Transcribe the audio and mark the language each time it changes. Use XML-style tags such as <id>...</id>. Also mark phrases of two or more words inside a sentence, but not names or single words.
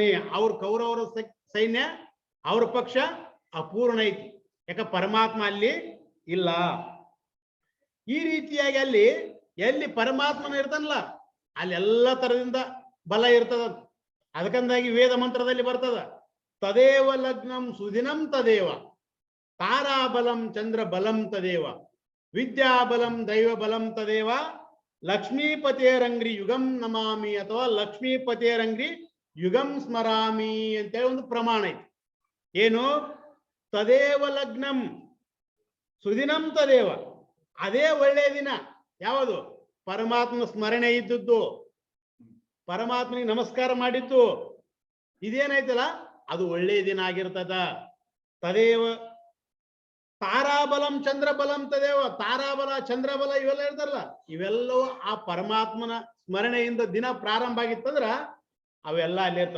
<kn>ಅವ್ರ ಕೌರವರ ಸೈನ್ಯ ಅವ್ರ ಪಕ್ಷ ಅಪೂರ್ಣ ಐತಿ, ಯಾಕ ಪರಮಾತ್ಮ ಅಲ್ಲಿ ಇಲ್ಲ. ಈ ರೀತಿಯಾಗಿ ಅಲ್ಲಿ ಎಲ್ಲಿ ಪರಮಾತ್ಮನ ಇರ್ತಾನಲ್ಲ ಅಲ್ಲಿ ಎಲ್ಲ ತರದಿಂದ ಬಲ ಇರ್ತದ. ಅದಕ್ಕಂದಾಗಿ ವೇದ ಮಂತ್ರದಲ್ಲಿ ಬರ್ತದ,</kn> <sa>ತದೇವ ಲಗ್ನಂ ಸುದಿನಂ ತದೇವ, ತಾರಾಬಲಂ ಚಂದ್ರ ಬಲಂ ತದೇವ, ವಿದ್ಯಾಬಲಂ ದೈವ ಬಲಂ ತದೇವ, ಲಕ್ಷ್ಮೀಪತಿಯರಂಗ್ರಿ ಯುಗಂ ನಮಾಮಿ ಅಥವಾ ಲಕ್ಷ್ಮೀಪತಿಯರಂಗ್ರಿ ಯುಗಂ ಸ್ಮರಾಮಿ</sa> <kn>ಅಂತೇಳಿ ಒಂದು ಪ್ರಮಾಣ ಐತಿ. ಏನು?</kn> <sa>ತದೇವ ಲಗ್ನಂ ಸುದಿನಂ ತದೇವ,</sa> <kn>ಅದೇ ಒಳ್ಳೆಯ ದಿನ. ಯಾವುದು? ಪರಮಾತ್ಮನ ಸ್ಮರಣೆ ಇದ್ದದ್ದು, ಪರಮಾತ್ಮನಿಗೆ ನಮಸ್ಕಾರ ಮಾಡಿದ್ದು, ಇದೇನಾಯ್ತಲ್ಲ ಅದು ಒಳ್ಳೆಯ ದಿನ ಆಗಿರ್ತದ.</kn> <sa>ತದೇವ ತಾರಾಬಲಂ ಚಂದ್ರಬಲಂ ತದೇವ,</sa> <kn>ತಾರಾಬಲ ಚಂದ್ರಬಲ ಇವೆಲ್ಲ ಇರ್ತಾರಲ್ಲ, ಇವೆಲ್ಲವೂ ಆ ಪರಮಾತ್ಮನ ಸ್ಮರಣೆಯಿಂದ ದಿನ ಪ್ರಾರಂಭ ಆಗಿತ್ತಂದ್ರ ಅವೆಲ್ಲ ಅಲ್ಲೇ ಇರ್ತಾವ.</kn>